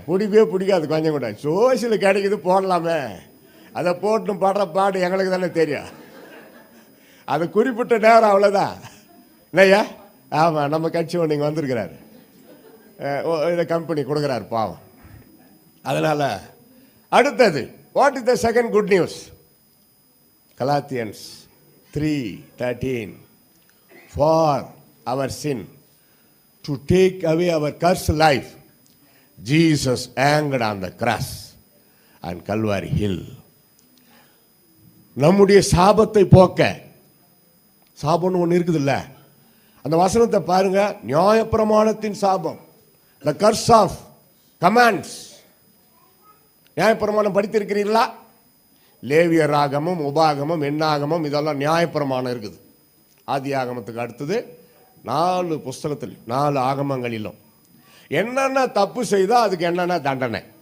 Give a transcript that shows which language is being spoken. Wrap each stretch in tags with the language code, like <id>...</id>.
<ta>பிடிக்கவே பிடிக்காது கொஞ்சம் கூட. சோசியில் கிடைக்குது போடலாமே, அதை போட்டு பாடுற பாடு எங்களுக்கு தானே தெரியும். அது குறிப்பிட்ட நேரம் அவ்வளோதான் இல்லையா? ஆமாம், நம்ம கட்சி ஒன்று இங்கே வந்திருக்கிறாரு, இதை கம்பெனி கொடுக்குறாரு பாவம். அதனால் அடுத்தது,</ta> <en>What is the second good news? Galatians 3:13, for our sin, to take away our cursed life, Jesus hanged on the cross on Calvary Hill.</en> <ta>நம்முடைய சாபத்தை போக்க, சாபம்னு ஒன்று இருக்குதுல்ல, அந்த வசனத்தை பாருங்க. நியாயப்பிரமாணத்தின் சாபம்,</ta> <en>the curse of commands.</en> <ta>நியாயப்பிரமாணம் படித்திருக்கிறீர்களா? லேவியர் ஆகமம், உபாகமம், எண்ணாகமம், இதெல்லாம் நியாயப்பிரமாணம் இருக்குது. ஆதி ஆகமத்துக்கு அடுத்தது 4 புஸ்தகத்தில் 4 ஆகமங்களிலும் என்னென்ன தப்பு செய்தால் அதுக்கு என்னென்ன தண்டனை.</ta>